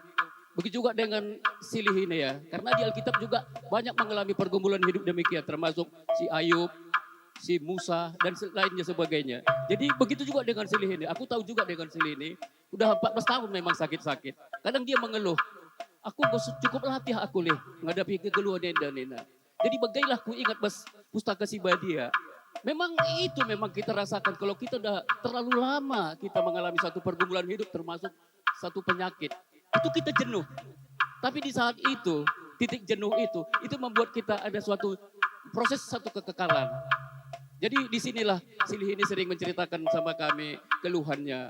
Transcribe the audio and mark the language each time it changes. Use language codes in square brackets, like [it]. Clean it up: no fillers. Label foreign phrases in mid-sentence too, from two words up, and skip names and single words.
[id] Begitu juga dengan silih ini ya. Karena di Alkitab juga banyak mengalami pergumulan hidup demikian. Termasuk si Ayub, si Musa dan lainnya sebagainya. Jadi begitu juga dengan silih ini. Aku tahu juga dengan silih ini. Udah 14 tahun memang sakit-sakit. Kadang dia mengeluh. Aku cukup latih aku menghadapi kekeluhan dan nena. Jadi bagailah ku ingat pustaka si Badia. Memang itu memang kita rasakan kalau kita udah terlalu lama kita mengalami satu pergumulan hidup termasuk satu penyakit. Itu kita jenuh. Tapi di saat itu, titik jenuh itu membuat kita ada suatu proses satu kekekalan. Jadi disinilah silih ini sering menceritakan sama kami keluhannya.